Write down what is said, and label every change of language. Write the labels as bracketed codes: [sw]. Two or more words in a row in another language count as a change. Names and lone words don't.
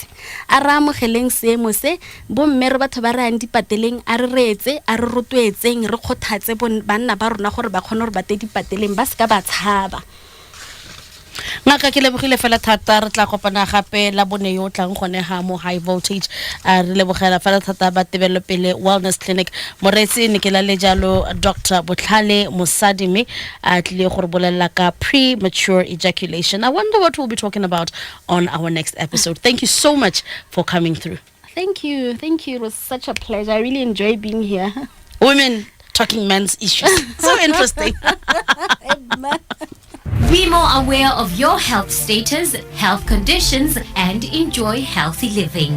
[tn] A ra amogeleng seemo se bo mme re batho ba re ang dipateleng a re reetse a re rotloetseng re kgothatse banna ba rona gore ba kgone gore ba te dipateleng ba ska ba tshaba. Ngaka ke lebogile fela thata re tla kopana gape la bone yo tlang gone ha mo [en] high voltage [tn] re lebogela fela thata ba Tebelopele Wellness Clinic moretsi ne ke la le jalo Dr. Botlhale Mosadime a tle go re bolella ka [en] premature ejaculation. I wonder what we'll be talking about on our next episode. Thank you so much for coming through. Thank you. It was such a pleasure. I really enjoyed being here. Women talking men's issues. So interesting. Be more aware of your health status, health conditions, and enjoy healthy living.